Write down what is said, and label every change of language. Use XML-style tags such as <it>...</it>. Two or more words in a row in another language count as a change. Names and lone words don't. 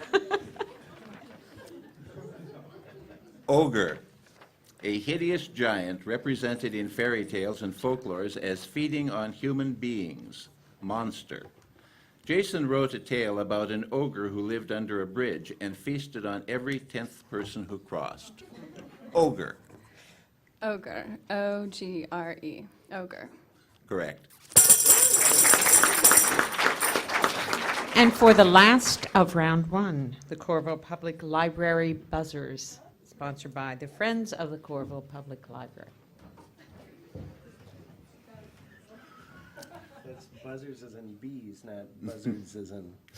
<en>Ogre, a hideous giant represented in fairy tales and folklores as feeding on human beings. Monster. Jason wrote a tale about an ogre who lived under a bridge and feasted on every 10th person who crossed. Ogre. Ogre. O-G-R-E. Ogre. Correct. And for the last of round 1, the Coralville Public Library Buzzers, sponsored by the Friends of the Coralville Public Library. That's buzzers as in bees, not buzzards as in.</en>